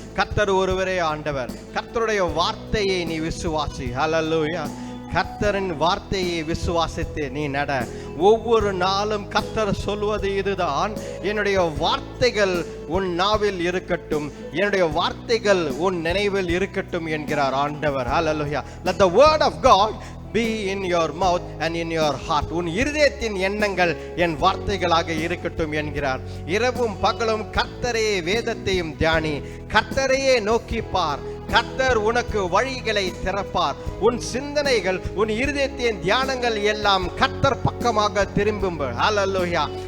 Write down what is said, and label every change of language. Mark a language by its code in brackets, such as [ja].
[ta] கர்த்தர் ஒருவரே ஆண்டவர். கர்த்தருடைய வார்த்தையை நீ விசுவாசி. Hallelujah. கர்த்தரின் வார்த்தையை விசுவாசித்து நீ நட. ஒவ்வொரு நாளும் கர்த்தர் சொல்வது இதுதான், என்னுடைய வார்த்தைகள் உன் நாவில் இருக்கட்டும், என்னுடைய வார்த்தைகள் உன் நினைவில் இருக்கட்டும் என்கிறார் ஆண்டவர். [en] Hallelujah. Let the word of God be in your mouth and in your heart. [ta] உன் இருதயத்தின் எண்ணங்கள் என் வார்த்தைகளாக இருக்கட்டும் என்கிறார். இரவும் பகலும் கர்த்தரையே வேதத்தையும் தியானி, கர்த்தரையே நோக்கி பார். கர்த்தர் உனக்கு வழிகளை திறப்பார். உன் சிந்தனைகள், உன் இருதயத்தின் தியானங்கள் எல்லாம் கர்த்தர் பக்கமாக திரும்பும். ஹல்லேலூயா.